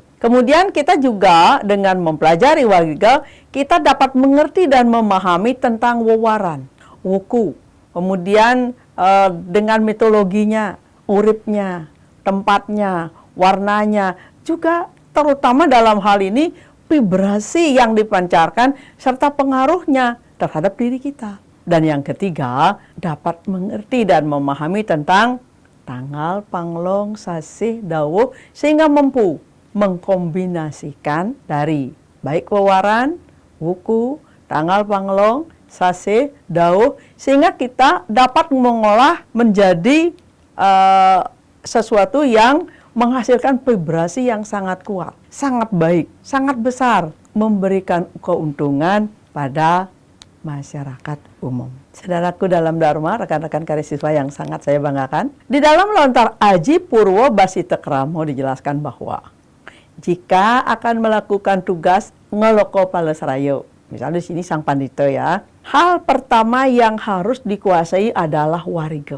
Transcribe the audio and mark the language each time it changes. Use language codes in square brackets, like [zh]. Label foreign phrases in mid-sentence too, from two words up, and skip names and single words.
[id] Kemudian kita juga dengan mempelajari wariga, kita dapat mengerti dan memahami tentang wewaran, wuku, kemudian dengan mitologinya, uripnya, tempatnya, warnanya, juga terutama dalam hal ini vibrasi yang dipancarkan serta pengaruhnya terhadap diri kita. Dan yang ketiga, dapat mengerti dan memahami tentang tanggal, panglong, sasih, dawuh, sehingga mampu mengkombinasikan dari baik wewaran, wuku, tanggal, panglong, sasih, dawuh, sehingga kita dapat mengolah menjadi sesuatu yang menghasilkan vibrasi yang sangat kuat, sangat baik, sangat besar, memberikan keuntungan pada masyarakat umum. Saudaraku dalam Dharma, rekan-rekan karya siswa yang sangat saya banggakan, di dalam lontar Aji Purwo Basitekramo dijelaskan bahwa jika akan melakukan tugas ngeloko palesrayo, misalnya di sini sang pandito ya, hal pertama yang harus dikuasai adalah wariga.